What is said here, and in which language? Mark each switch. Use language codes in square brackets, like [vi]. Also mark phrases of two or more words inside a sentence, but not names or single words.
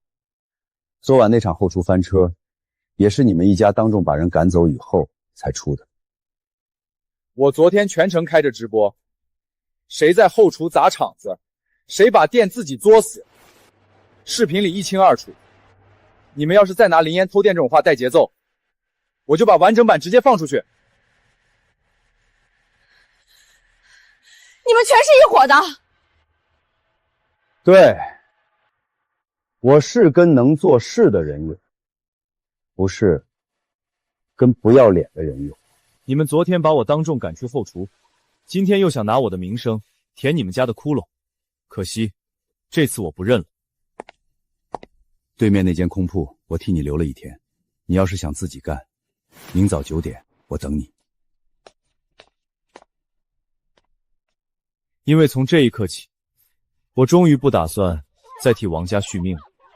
[zh] 昨晚那場後廚翻車，也是你們一家當眾把人趕走以後才出的。我昨天全程開着直播，誰在後廚砸場子，誰把店自己作死，視頻裡一清二楚。你們要是再拿林燕偷電這種話帶節奏，我就把完整版直接放出去。你們全是一夥的。對，我是跟能做事的人有，不是跟不要臉的人有。你們昨天把我當眾趕出後廚，今天又想拿我的名聲填你們家的窟窿，可惜這次我不認了。對面那間空鋪我替你留了一天，你要是想自己幹，明早9點我等你。因為從這一刻起，我終於不打算再替王家續命了。